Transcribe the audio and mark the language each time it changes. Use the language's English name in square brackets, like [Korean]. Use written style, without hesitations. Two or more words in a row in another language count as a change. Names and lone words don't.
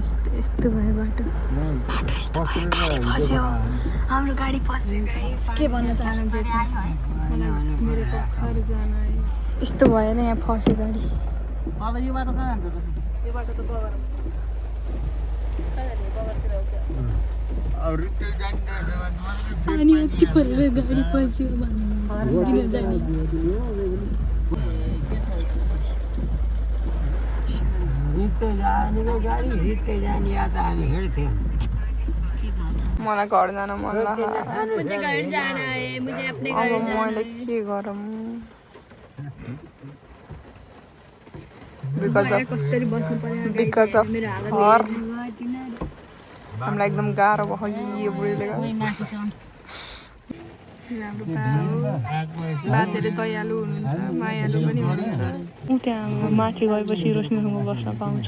[Nepali] यस्तो भयो बाटो यस्तो भयो गाडी फस्यो हाम्रो गाडी फस्यो गाइस के भन्न चाहनुहुन्छ यसमा मेरो घर जान यस्तो भयो नि यहाँ फस्यो गाडी पानी यति परेर गाडी फस्यो किन जाने मलाई घर जान मन लाग्यो [Hindi] मुझे घर जाना है मुझे अपने घर जाना [Nepali] मैले के गरौँ [English] because of her [Nepali] हामीलाई एकदम गाह्रो भयो यो बुढीले बा धेरै दयालु हुनुहुन्छ मायालु पनि हुनुहुन्छ ऊ त्यहाँ माथि गएपछि रोशनीसँग बस्न पाउँछु